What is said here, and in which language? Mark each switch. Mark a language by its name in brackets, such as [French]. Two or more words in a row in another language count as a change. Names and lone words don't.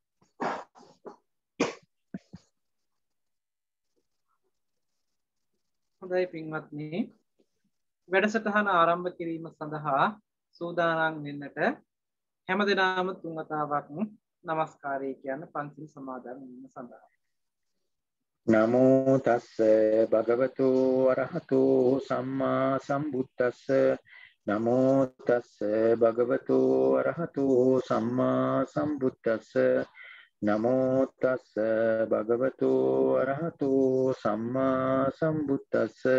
[Sinhala] හොඳයි පින්වත්නි, වැඩසටහන ආරම්භ කිරීම සඳහා සූදානම් වෙන්නට හැමදෙනාම තුන් වතාවක් නමස්කාරය කියන පන්සිල් සමාදන් වීම සඳහා. [Pali] නමෝ තස්ස භගවතු අරහතු සම්මා සම්බුද්දස්ස. නමෝ තස්ස භගවතු අරහතු සම්මා සම්බුද්දස්ස. නමෝ තස්ස භගවතු අරහතු සම්මා සම්බුද්දස්ස.